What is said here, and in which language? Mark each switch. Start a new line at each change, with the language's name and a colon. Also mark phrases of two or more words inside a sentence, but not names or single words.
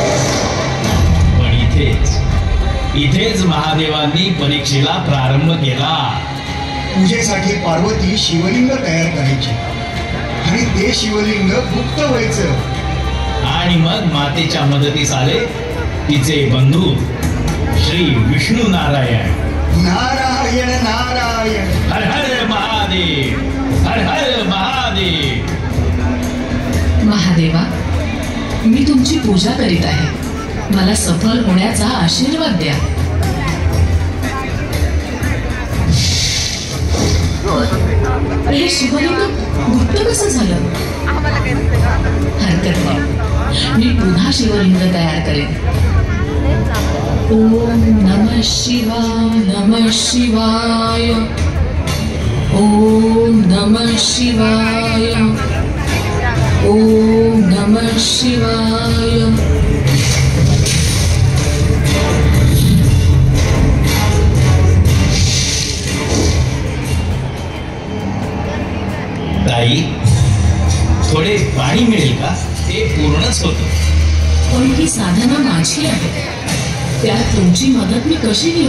Marathi: पण इथेच महादेवांनी परीक्षेला प्रारंभ केला. पूजेसाठी पार्वती शिवलिंग तयार करायची आणि ते शिवलिंग गुप्त व्हायचं. आणि मग मातेच्या मदतीस आले तिचे बंधू श्री विष्णू नारायण. नारायण नारायण. हर हर महादेव, हर हर महादेव. महादेवा, मी तुमची पूजा करीत आहे, मला सफल होण्याचा आशीर्वाद द्या. हे शिवलिंग गुप्त कसं झालं? हरकत नाही, मी पुन्हा शिवलिंग तयार करेन.
Sanskrit: ओम नमः शिवाय, नमः शिवाय. ओम नमः शिवाय. ओम नमः शिवाय.
Marathi: ताई, थोडे पाणी मिळेल का? ते पूर्णच होतं. पण ही साधना माझी आहे, त्यात तुमची मदत मी कशी घेऊ?